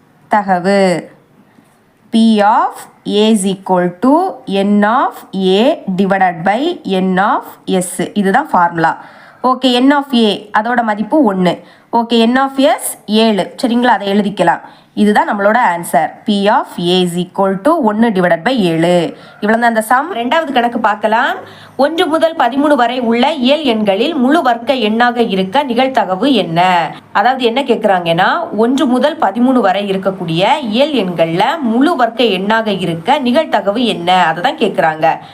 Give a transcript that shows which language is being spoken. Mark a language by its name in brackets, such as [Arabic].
[English] நிகழ்தகவு P of A is equal to N of A divided by N of S. [Tamil] இதுதான் formula. Okay, N of A அதோட மதிப்பு 1. Okay, N of S 7. சரிங்களா? அதை எழுதிக்கலாம். இதுதான் நம்மளோட answer. [English] P of A is equal to 1 divided by 7. [Tamil] இவ்வளோ தான் அந்த சம். ரெண்டாவது கணக்கு பார்க்கலாம். 1 முதல் 13 வரை உள்ள இயல் எண்களில் முழு வர்க்க எண்ணாக இருக்க நிகழ்தகவு என்ன? அதாவது என்ன கேட்குறாங்கன்னா, 1 முதல் 13 வரை இருக்கக்கூடிய இயல் எண்களில் முழு வர்க்க எண்ணாக இருக்க நிகழ்தகவு என்ன? அதை தான் கேட்குறாங்க.